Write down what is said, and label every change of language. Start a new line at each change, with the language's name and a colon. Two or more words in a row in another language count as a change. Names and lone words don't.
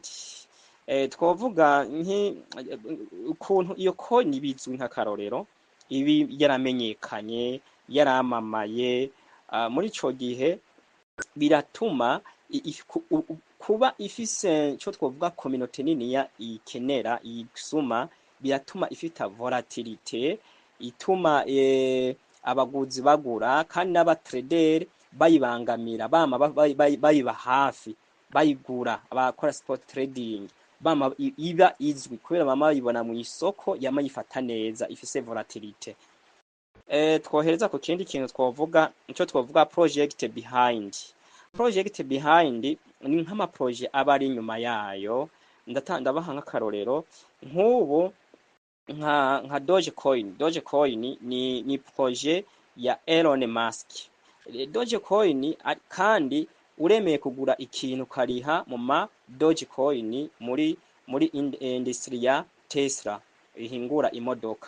Rundi: Twovuga ukuntu iyo coin ibizwi nk'akarorero, ibi yaramenyekanye, yaramamaye, muri ico gihe biratuma kuba ifise cyo twovuga community nini ya ikenera isuma, biratuma ifita volatilité, ituma abaguzi bagura kandi n'abatrader bayibangamira, bayiba hafi, bayigura. Abakora
English: spot trading
Rundi: bama iba izwi kubera bama bayibona mu isoko, yama yifata neza, ifise volatilité. Twohereza ku kindi kintu twovuga, icyo twovuga
English: project behind. Project behind
Rundi: ni nk'ama projet aba ari inyuma yayo. Ndabaha nk'akarorero, nk'ubu nka Dogecoin ni projet ya Elon Musk. Dogecoin kandi uremeye kugura ikintu kariha mu ma Dogecoin muri industry ya Tesla ihingura imodoka.